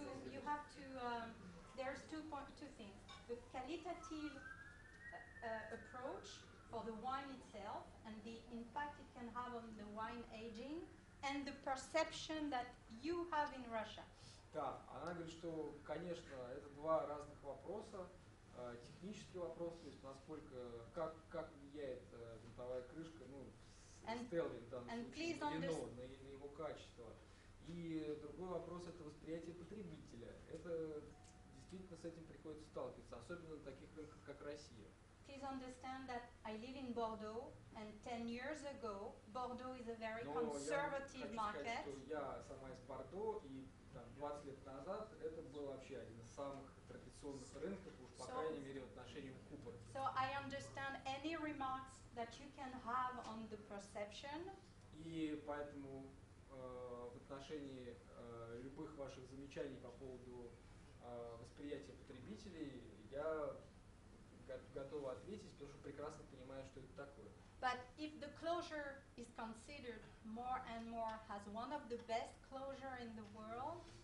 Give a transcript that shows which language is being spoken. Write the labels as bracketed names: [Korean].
[English] you have to there's two things. The qualitative approach for the wine itself and the impact it can have on the wine aging and the perception that you have in Russia. [Russian] Да, она говорит, что, конечно, это два разных вопроса. Технический вопрос, то есть насколько, как влияет винтовая крышка, ну, Stelvin в данном случае, ВИНО, на его качество. И другой вопрос – это восприятие потребителя. Это действительно с этим приходится сталкиваться, особенно на таких рынках, как Россия. [English] Please understand that I live in Bordeaux, and 10 years ago, Bordeaux is a very conservative market. [Russian] Что я сама из Бордо, и там, 20 лет назад это был вообще один из самых традиционных рынков, уж по крайней мере в отношении купорки. [English] So I understand any remarks that you can have on the perception. [Russian] И поэтому в отношении любых ваших замечаний по поводу восприятия потребителей я готова ответить, потому что прекрасно понимаю, что это такое. [English] But if the closure is considered more and more as one of the best closure in the world,